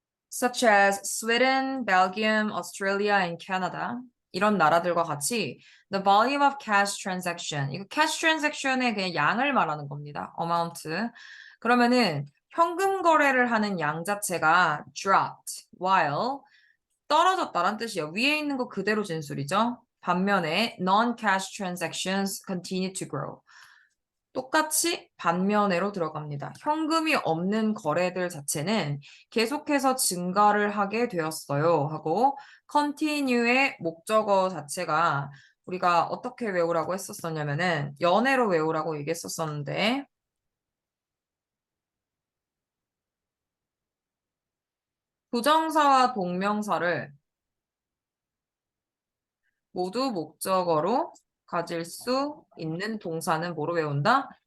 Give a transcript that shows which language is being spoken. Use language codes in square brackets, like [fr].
[en] Such as Sweden, Belgium, Australia, and Canada. [ko] 이런 나라들과 같이 [en] the volume of cash transaction. [ko] 이거 cash transaction의 그냥 양을 말하는 겁니다. [en] amount. [ko] 그러면은 현금 거래를 하는 양 자체가 [en] dropped while [ko] 떨어졌다란 뜻이에요. 위에 있는 거 그대로 진술이죠. 반면에 [en] non-cash transactions continue to grow. [ko] 똑같이 반면에로 들어갑니다. 현금이 없는 거래들 자체는 계속해서 증가를 하게 되었어요. 하고 continue의 목적어 자체가 우리가 어떻게 외우라고 했었었냐면은 연애로 외우라고 얘기했었었는데 부정사와 동명사를 모두 목적어로 가질 수 있는 동사는 뭐로 외운다?